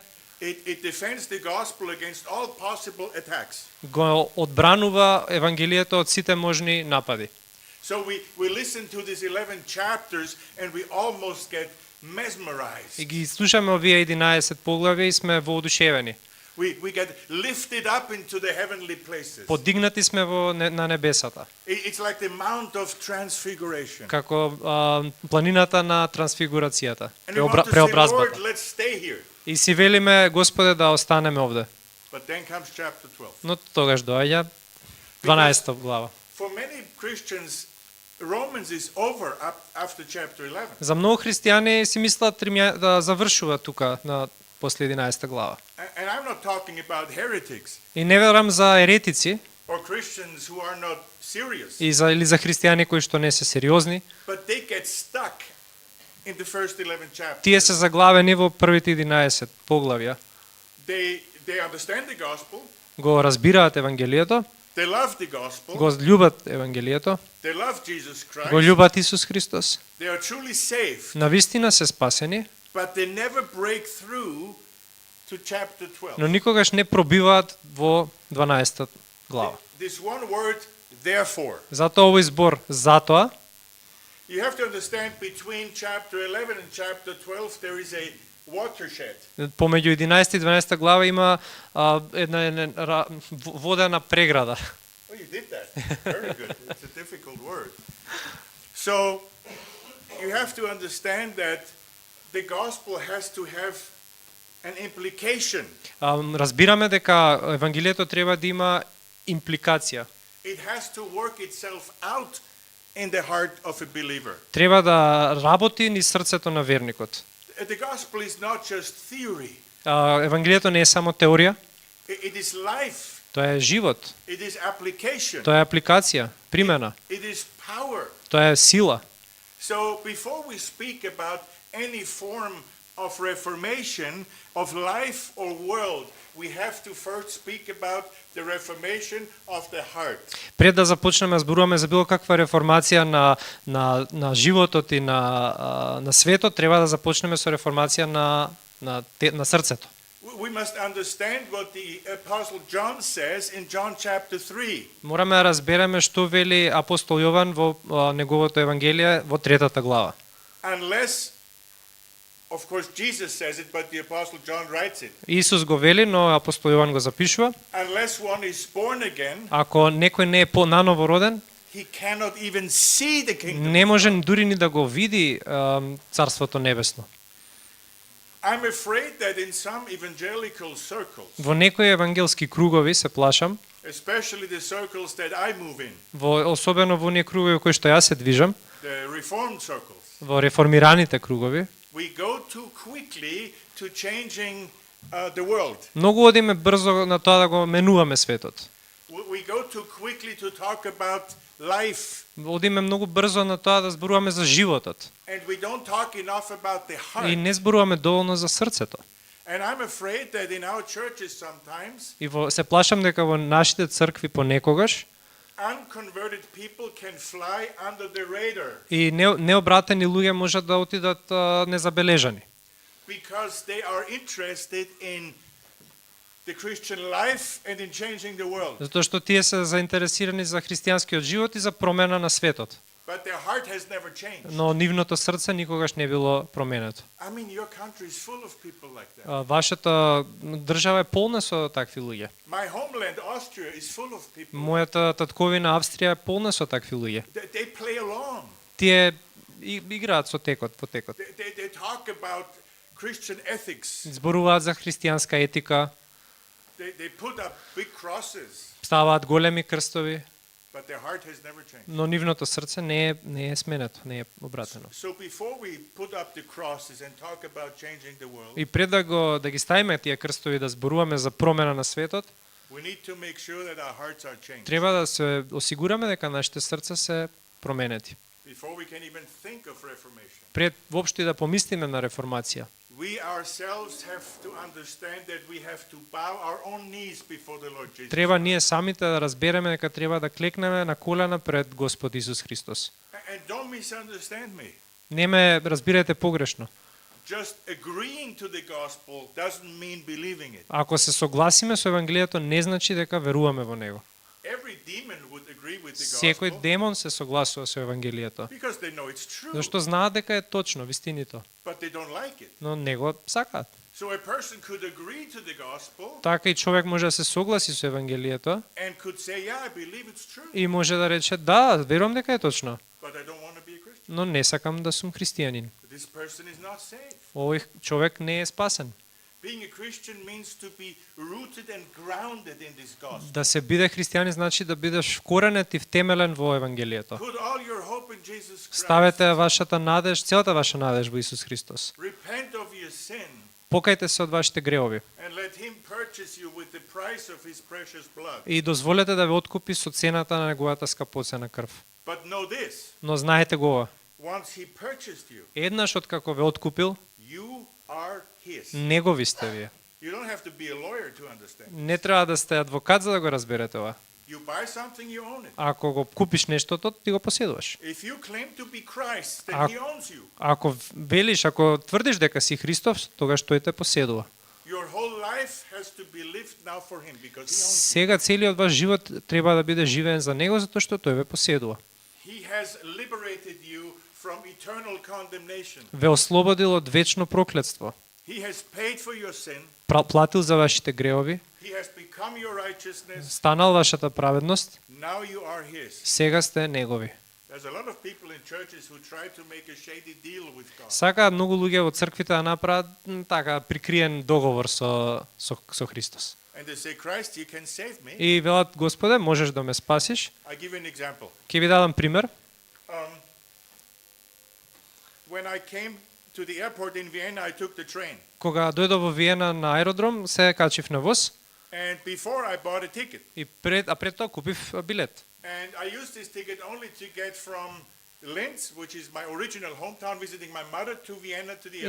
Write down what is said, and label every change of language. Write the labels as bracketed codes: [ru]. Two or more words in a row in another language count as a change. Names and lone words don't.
[en] It defends the gospel against all possible attacks. [mk] Го одбранува евангелието од сите можни напади. [en] So we listen to these 11 chapters and we almost get mesmerized. [mk] И ги слушаме овие 11 поглавја и сме воодушевени. [en] We get lifted up into the heavenly places. [mk] Подигнати сме на небесата. [en] It's like the Mount of Transfiguration. [mk] Како планината на трансфигурацијата, [en] And we want to say, Lord, [mk] преобразбата. [en] let's stay here. [mk] И си велиме, Господе, да останеме овде. [en] But then comes chapter 12. [mk] Но тогаш доаѓа 12 глава. [en] For many Christians, Romans is over after chapter 11. [mk] За многу христијани си мислат да завршува тука на после 11 глава. [en] And I'm not talking about heretics [mk] И не верам за еретици [en] or Christians who are not serious, [mk] или за христијани кои што не се сериозни. [en] but they get stuck in the first 11 chapters. [mk] Тие се заглавени во првите 11 поглавја. [en] They understand the gospel, [mk] Го разбираат евангелието, [en] they love the gospel, [mk] го љубат евангелието, [en] they love Jesus [mk] го [en] Christ, [mk] љубат Исус Христос. [en] they are truly saved, [mk] Навистина се спасени, [en] but they never break through to chapter 12. [mk] но никогаш не пробиваат во 12 глава. [en] This one word, therefore. [mk] Затоа овој збор затоа, [en] You have to understand between chapter 11 and chapter 12 there is a watershed. [mk] помеѓу 11 и 12 глава има една водена преграда. [en] Oh, you did that. Very good. It's a difficult word. So you have to understand that the gospel has to have an implication. [mk] Разбираме дека евангелието треба да има импликација. [en] It has to work itself out in the heart of a believer. [mk] Треба да работи низ срцето на верникот. [en] The gospel is not just theory. [mk] Евангелието не е само теорија, [en] It is life. [mk] тоа е живот, [en] It is application. [mk] тоа е апликација, примена, [en] It is power. [mk] тоа е сила. [en] So before we speak about any form of reformation of life or world, we have to first speak about the reformation of the heart. [mk] Пред да започнеме да зборуваме за било каква реформација на животот и на светот, треба да започнеме со реформација на срцето. [en] We must understand what the Apostle John says in John chapter 3. [mk] Мораме да разбереме што вели апостол Јован во неговото евангелие во 3 глава. [en] Unless, of course, Jesus says it, but the Apostle John writes it. [mk] Исус го вели, но апостол Јован го запишува. [en] Unless one is born again, [mk] Ако некој не е наново роден, [en] he cannot even see the kingdom. [mk] не може дури ни да го види Царството Небесно. [en] I'm afraid that in some evangelical circles, [mk] Во некои евангелски кругови се плашам, [en] especially the circles that I move in, [mk] особено во оние кругови во кои што јас се движам, [en] the reformed circles, [mk] во реформираните кругови, [en] we go too quickly to changing the world. [mk] многу одиме брзо на тоа да го менуваме светот. [en] We go too quickly to talk about life, [mk] Одиме многу брзо на тоа да зборуваме за животот [en] and we don't talk enough about the [mk] и [en] heart. [mk] не зборуваме доволно за срцето. [en] And I'm afraid that in our churches sometimes [mk] И се плашам дека во нашите цркви понекогаш [en] unconverted people can fly under the radar [mk] И необратени луѓе можат да отидат незабележани. [en] because they are interested in the Christian life and in changing the world. [mk] Затоа што тие се заинтересирани за христијанскиот живот и за промена на светот. [en] But their heart has never changed. [mk] Но нивното срце никогаш не било променето. [en] I mean, your country is full of people like that. [mk] Вашата држава е полна со такви луѓе. [en] My homeland, Austria, is full of people. [mk] Мојата татковина Австрија е полна со такви луѓе. [en] They play along. [mk] Тие играат со текот, по текот. [en] They talk about Christian ethics. [mk] Зборуваат за христијанска етика, [en] They put up big crosses, [mk] ставаат големи крстови, [en] but their heart has never changed. [mk] но нивното срце не е сменето, не е обратено. [en] So before we put up the crosses and talk about changing the world, [mk] И пред да ги ставиме тие крстови да зборуваме за промена на светот, [en] we need to make sure that our hearts are changed. [mk] треба да се осигураме дека нашите срца се променети. [en] Before we can even think of reformation. [mk] Пред воопшто и да помислиме на реформација. [en] We ourselves have to understand that we have to bow our own knees before the Lord Jesus. [mk] Треба ние самите да разбереме дека треба да клекнеме на колена пред Господ Исус Христос. [en] And don't misunderstand me. [mk] Не ме разбирате погрешно. [en] Just agreeing to the gospel doesn't mean believing it. [mk] Ако се согласиме со евангелието, не значи дека веруваме во него. [en] Every demon would agree with the [mk] Секој [en] gospel [mk] демон се согласува со евангелието, [en] because they know it's true, [mk] зашто знаат дека е точно, вистинито, [en] but they don't like it. [mk] но не го сакаат. [en] So a person could agree to the gospel [mk] Така и човек може да се согласи со евангелието [en] and could say, yeah, I believe it's true, [mk] и може да рече да, верувам дека е точно, [en] but I don't want to be a Christian. [mk] но не сакам да сум христијанин. [en] This person is not saved. [mk] Овој човек не е спасен. [en] Being a Christian means to be rooted and grounded in this gospel. [mk] Да се биде христијанин значи да бидеш вкоренет и втемелен во евангелието. [en] Put all your hope in Jesus Christ. [mk] Ставете вашата надеж, целата ваша надеж во Исус Христос. [en] Repent of your sin [mk] Покајте се од вашите гревови [en] and let him purchase you with the price of his precious blood. [mk] и дозволете да ве откупи со цената на неговата скапоцена крв. [en] But know this, [mk] Но знаете го ова, [en] once he purchased you, [mk] еднаш откако ве откупил, [en] you are his. [mk] негови сте вие. [en] You don't have to be a lawyer to understand. [mk] Не треба да сте адвокат за да го разберете ова. [en] You buy something, you own it. [mk] Ако го купиш нештото, ти го поседуваш. [en] If you claim to be Christ, then Ak- he owns you. [mk] Ако велиш, ако тврдиш дека си Христов, тогаш тој те поседува. [en] Your whole life has to be lived now for him because he owns [mk] Сега целиот ваш живот треба да биде живеен за него затоа што тој ве поседува. [en] you. He has liberated you from eternal condemnation. [mk] Ве ослободил од вечно проклетство. [en] He has paid for your sin. [mk] Платил за вашите гревови, [en] He has become your righteousness. [mk] станал вашата праведност, [en] Now you are his. [mk] сега сте негови. [en] There's a lot of people in churches who try to make a shady deal with God. [mk] Сакаат многу луѓе во црквите да направат така прикриен договор со Христос. [en] And they say, Christ, you can save me. [mk] И велат, Господе, можеш да ме спасиш? [en] I give you an example. [mk] Ќе ви дадам пример. [en] When I came to the airport in Vienna, I took the train. [mk] Кога дојдов во Виена на аеродром, се качив на воз [en] And before I bought a ticket. [mk] и пред тоа купив билет. [en] And I used this ticket only to get from Linz, which is my original hometown, visiting my mother, to Vienna to the airport.